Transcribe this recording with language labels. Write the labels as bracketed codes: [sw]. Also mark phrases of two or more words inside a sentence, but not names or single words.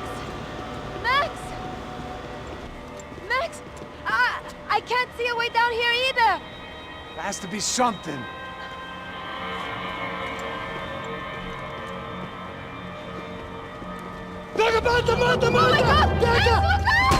[en] Max! Max! I can't see a way down here either! There has to be something. [pt] Pega, mata, mata, [en] Oh my God! [pt] mata! Max, Pega! [en] look out!